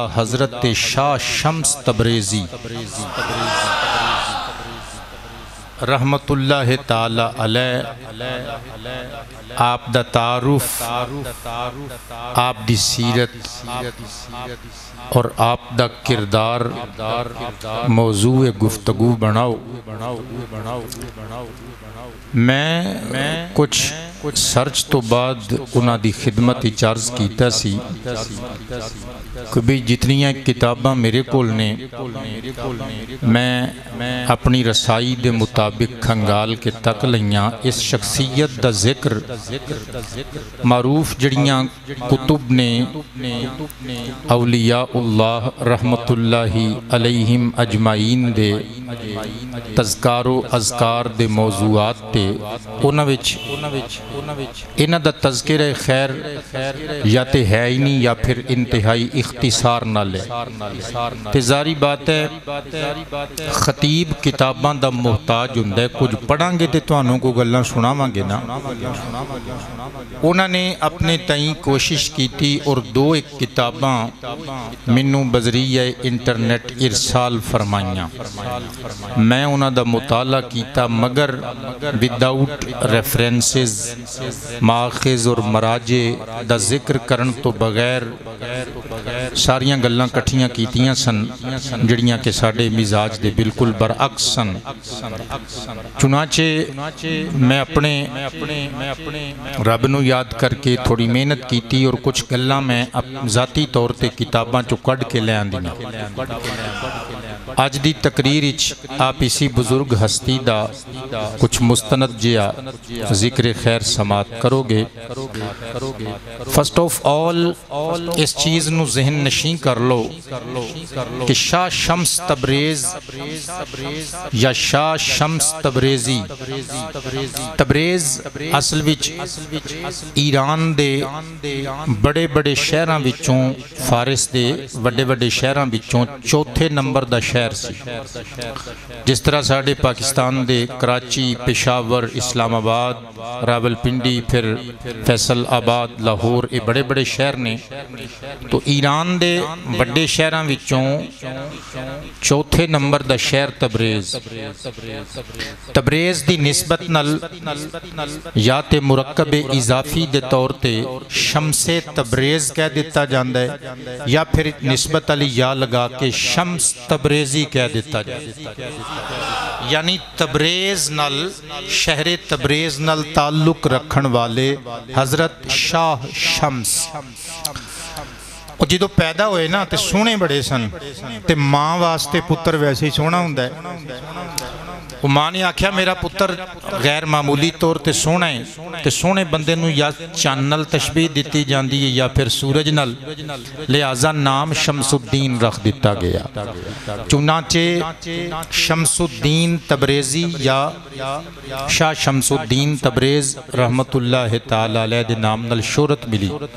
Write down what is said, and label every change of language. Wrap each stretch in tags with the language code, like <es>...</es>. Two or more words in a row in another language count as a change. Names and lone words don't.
<pa>حضرت شاہ شمس تبریزی</pa> <ar>رحمت اللہ تعالی علیہ</ar> <pa>آپ دا تعارف، آپ دی سیرت اور آپ دا کردار موضوع گفتگو بناؤ۔ میں کچھ سرچ تو بعد انہاں دی خدمت عرض کیتا سی کہ بھی جتنیاں کتاباں میرے کول نے میں اپنی رسائی دے مطابق کھنگال کے تک لیاں اس شخصیت دا ذکر معروف جڑیاں کتب نے اولیاء اللہ</pa> <ar>رحمت اللہ علیہم اجمعین</ar> <pa>دے تذکار و اذکار دے موضوعات تے انہاں دا تذکرہ خیر یا تے ہے ہی نہیں یا پھر انتہائی اختصار نہ لے تے ظاہری بات ہے خطیب کتاباں دا محتاج ہوندا ہے، کچھ پڑھاں گے تے تانوں کو گلاں سناواں گے نا۔ انہاں نے اپنے تئیں کوشش کیتی اور دو ایک کتاباں منوں بذریعہ انٹرنیٹ ارسال فرمائیاں، میں انہاں دا مطالعہ کیتا مگر</pa> <en>without references</en> <pa>ماخذ اور مراجع دا ذکر کرن تو بغیر ساریاں گلاں کٹھیاں کیتیاں سن جڑیاں کہ ساڑے مزاج دے بالکل برعکس سن۔ چنانچہ میں اپنے رب نو یاد کر کے تھوڑی محنت کیتی اور کچھ گلاں میں ذاتی طور تے کتاباں چو کڈ کے لے آندیاں۔ آج دی تقریر آپ اسی بزرگ ہستی دا کچھ مستند جیا ذکر خیر سماعت کرو گے۔</pa> <en>first of all</en> <pa>اس چیز نو ذہن نشین کر لو کہ شاہ شمس تبریز یا شاہ شمس تبریزی تبریز اصل وچ ایران دے بڑے بڑے شہراں وچوں فارس دے بڑے بڑے شہراں وچوں چوتھے نمبر دا شہر سی۔ جس طرح ساڑھے پاکستان دے کراچی، پشاور، اسلام آباد، راول پنڈی، پھر فیصل آباد، لاہور یہ بڑے بڑے شہر نے، تو ایران دے بڑے شہراں وچوں چوتھے نمبر دا شہر تبریز۔ تبریز دی نسبت نل یا تے مرکب اضافی دے طور تے شمس تبریز کہہ دیتا جاندہ ہے یا پھر نسبت علی یا لگا کے شمس تبریزی کہہ دیتا جاندہ ہے، یعنی تبریز نل شہر تبریز نل تعلق رکھن والے حضرت شاہ شمس اور جدو پیدا ہوئے نا تے سونے بڑے سن تے ماں واسطے پتر ویسے ہی سونا ہوں ہے۔ وہ ماں نے آکھیا میرا پتر غیر معمولی طور تے سونا ہے تے سونے بندے نو یا چاند نل تشبیہ دیتی جاندی ہے یا پھر سورج نل، لہذا نام شمس الدین رکھ دیتا گیا۔ چنانچہ شمس الدین تبریزی یا شاہ شمس الدین تبریز</pa> <ar>رحمت اللہ تعالی علیہ</ar> <pa>دے نام نل شہرت ملی۔</pa>